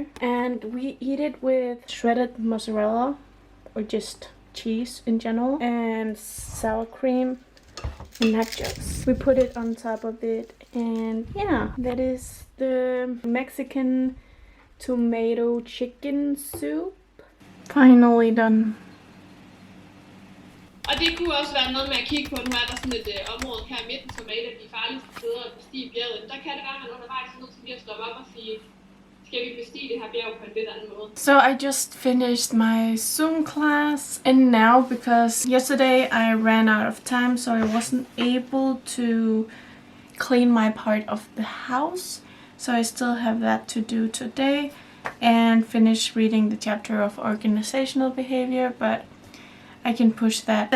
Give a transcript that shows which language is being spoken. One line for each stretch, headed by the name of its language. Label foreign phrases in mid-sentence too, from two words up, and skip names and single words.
English: And we eat it with shredded mozzarella or just cheese in general and sour cream and nachos. We put it on top of it and yeah, that is the Mexican tomato chicken soup. Finally done.
Danish: Og det kunne også være noget med at kigge på, nu er der sådan et område her i midten, som er et af de farligste steder at bestige bjerget. Der kan det være, at man undervejs er nødt til lige at stoppe op og sige, skal vi bestige det her bjerg på en lidt anden måde.
English: So I just finished my Zoom class and now because yesterday I ran out of time so I wasn't able to clean my part of the house. So I still have that to do today and finish reading the chapter of organizational behavior, but I can push that.